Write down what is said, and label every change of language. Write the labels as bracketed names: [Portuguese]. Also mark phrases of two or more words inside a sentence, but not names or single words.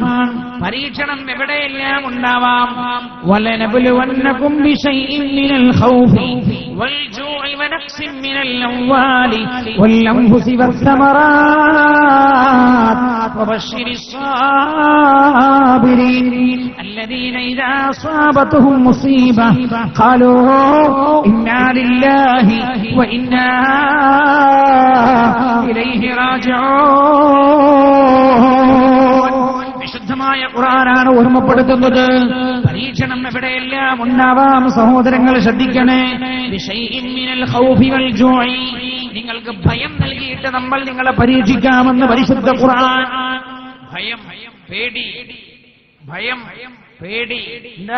[Malayalam] പരീക്ഷണം എവിടെയെല്ലാം ഉണ്ടാവാം. [Arabic] ولنبلونكم بشيء من الخوف والجوع ونقص من الأموال والأنفس والثمرات وبشر الصابرين الذين إذا أصابتهم مصيبة قالوا إنا لله وإنا إليه راجعون. [Malayalam] വിശുദ്ധമായ ഖുർആനാണ് ഓർമ്മപ്പെടുത്തുന്നത്. പരീക്ഷണം എവിടെയെല്ലാം ഉണ്ടാവാം. സഹോദരങ്ങൾ ശ്രദ്ധിക്കണേ. [Arabic] بشيء من الخوف والجوع, [Malayalam] നിങ്ങൾക്ക് ഭയം നൽകിയിട്ട് നമ്മൾ നിങ്ങളെ പരീക്ഷിക്കാമെന്ന് പരിശുദ്ധ ഖുർആൻ. ഭയം, പേടി, ഭയം, പേടി. എന്താ?